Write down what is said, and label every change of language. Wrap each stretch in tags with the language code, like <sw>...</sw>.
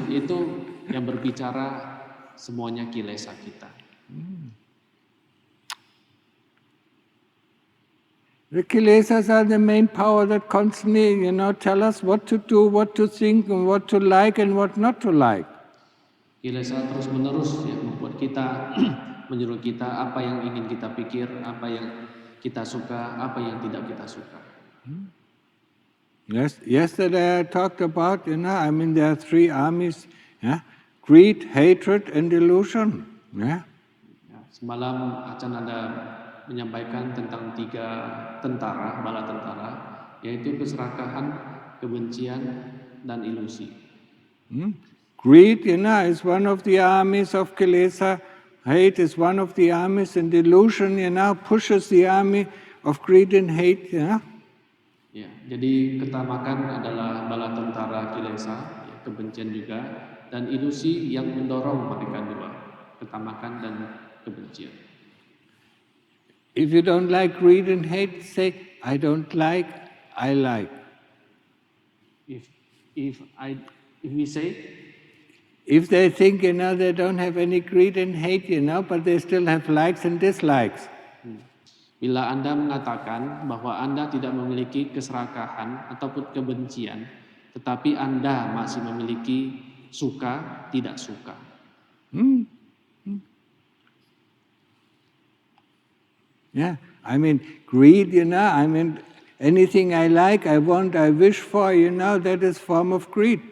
<id>Itu yang berbicara semuanya kilesa kita.</id> <en>The kilesas are the main power that constantly, tell us what to do, what to think, and what to like and what not to like.</en> <id>Kilesa terus menerus ya membuat kita menyuruh kita apa yang ingin kita pikir, apa yang kita suka, apa yang tidak kita suka.</id> <en>Yes, yesterday I talked about, there are three armies, yeah? Greed, hatred, and delusion. Yeah?</en> <id>Ya, semalam Acan ada menyampaikan tentang 3 tentara, bala tentara, yaitu keserakahan, kebencian, dan ilusi.</id> <en>Greed, is one of the armies of kilesa. Hate is one of the armies, and delusion, pushes the army of greed and hate. Yeah?</en> <id>Ya, jadi ketamakan adalah bala tentara kilesa, ya, kebencian juga, dan ilusi yang mendorong mereka dua, ketamakan dan kebencian.</id> <en>If you don't like greed and hate, say, I don't like, I like. If we say, if they think, they don't have any greed and hate, but they still have likes and dislikes.</en> <id>Bila Anda mengatakan bahwa Anda tidak memiliki keserakahan ataupun kebencian, tetapi Anda masih memiliki suka, tidak suka.</id> <en>Yeah, greed, anything I like, I want, I wish for, that is form of greed.</en>